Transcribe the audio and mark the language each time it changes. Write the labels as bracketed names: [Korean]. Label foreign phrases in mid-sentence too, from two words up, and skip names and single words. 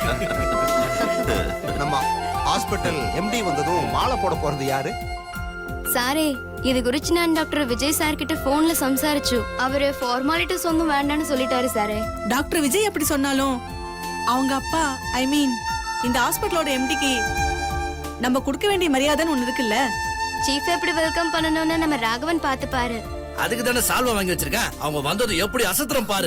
[Tamil] நம்ம ஹாஸ்பிட்டல் எம்டி வந்ததும் மாலை போட போறது யாரு? [Malayalam] സാറേ ഇത് കുറിച്ച് ഞാൻ ഡോക്ടർ വിജയ് സാർ കിட்ட ഫോണിൽ സംസാരിച്ചു. അവര് ഫോർമാലിറ്റീസ് ഒന്നും വേണ്ടാന്ന് சொல்லிட்டாரு സാറേ. [Tamil] டாக்டர் விஜய் அப்படி சொன்னாலும் அவங்க அப்பா, இந்த ஹாஸ்பிட்டலோட எம்டிக்கு நம்ம கொடுக்க வேண்டிய மரியாதைன்னு ஒண்ணு இருக்குல்ல. சீஃப் எப்படி வெல்கம் பண்ணணும்னு நம்ம ராகவன் பார்த்துப்பாரு. அதுக்கு தானே சால்வா வாங்கி வச்சிருக்கேன். அவங்க வந்தது எப்படி அசத்துறோம் பாரு.